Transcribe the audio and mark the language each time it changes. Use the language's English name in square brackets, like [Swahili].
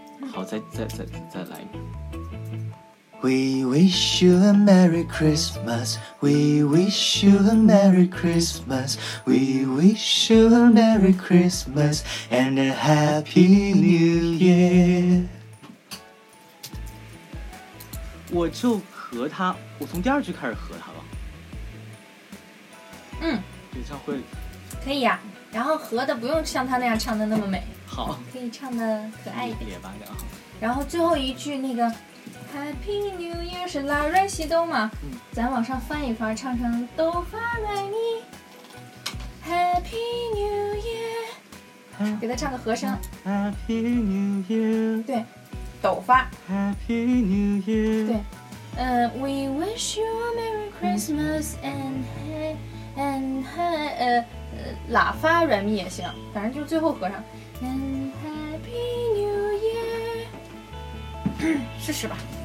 [Chinese] 好，再来。 [English] We wish you a Merry Christmas. We wish you a Merry Christmas. We wish you a Merry Christmas and a Happy New Year. [Chinese] 我就和他，我从第二句开始和他了。嗯，演唱会可以啊，然后和的不用像他那样唱的那么美。好，可以唱的可爱一点。然后最后一句那个。 [English] Happy New Year [Chinese] 是拉瑞西哆嘛，咱往上翻一翻，唱成哆发来咪。 [English] Happy New Year， [Chinese] 给他唱个和声。 [English] Happy New Year， [Chinese] 对，哆发。 [English] Happy New Year， [Chinese] 对， [English] We wish you a Merry Christmas and [Chinese] 拉发软咪也行，反正就最后和上。 [English] And Happy New Year， [Chinese] 试试吧。